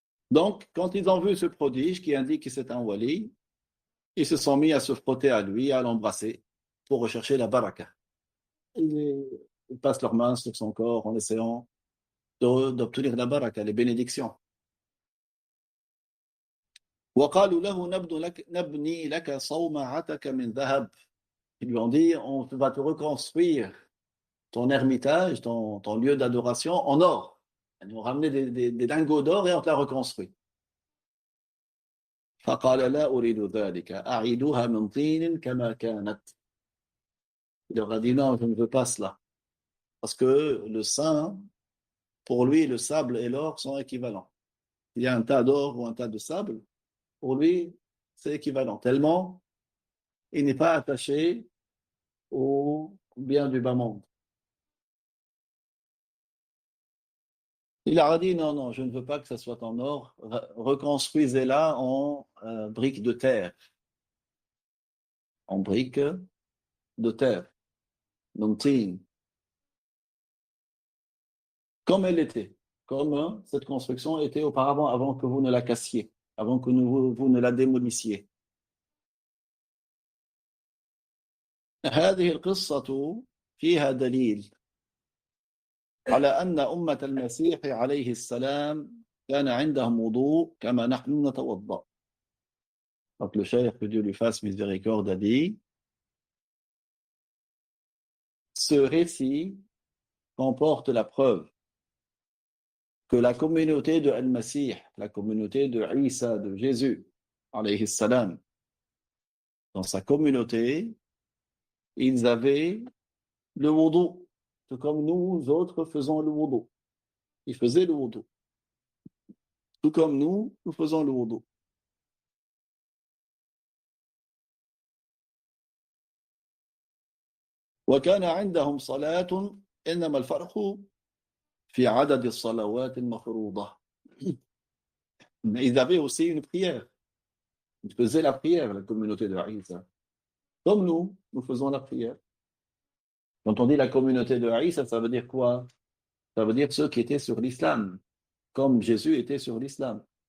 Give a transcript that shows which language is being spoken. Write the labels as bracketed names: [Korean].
[French] Donc, quand ils ont vu ce prodige qui indique que c'est un wali, ils se sont mis à se frotter à lui, à l'embrasser, pour rechercher la baraka. Ils passent leurs mains sur son corps en essayant d'obtenir la baraka, les bénédictions. [Arabic] وقالوا له نبني لك صومعتك من ذهب. [French] Ils lui ont dit, on va te reconstruire ton ermitage, ton lieu d'adoration en or. Ils nous ont ramené des lingots d'or et on te l'a reconstruit. [Arabic] فقال لا أريد ذلك أعيدها من طين كما كانت. [French] Il leur a dit non, je ne veux pas cela. Parce que le saint, pour lui, le sable et l'or sont équivalents. Il y a un tas d'or ou un tas de sable, pour lui, c'est équivalent. Tellement, il n'est pas attaché au bien du bas monde. Il a dit non, non, je ne veux pas que ça soit en or. Reconstruisez-la en briques de terre. En briques de terre. Donc, comme elle était. Comme cette construction était auparavant, avant que vous ne la cassiez, avant que vous ne la démolissiez. [Arabic] هذه القصة فيها دليل على أن أمة المسيح عليه السلام كان عندهم وضوء كما نحن نتوضأ. [French] Donc le cheikh, que Dieu lui fasse miséricorde, a dit, ce récit comporte la preuve que la communauté de Al-Masih, la communauté de Isa, de Jésus, alayhi salam, dans sa communauté, ils avaient le wudu, tout comme nous autres faisons le wudu. Ils faisaient le wudu. Tout comme nous faisons le wudu. [Arabic] وكان عندهم صلاة إنما الفرق في عدد الصلوات المفروضة. [French] Mais ils avaient aussi une prière. Ils faisaient la prière, la communauté de Isa. Comme nous faisons la prière. Quand on dit la communauté de Isa, ça veut dire quoi? Ça veut dire ceux qui étaient sur l'islam, comme Jésus était sur l'islam.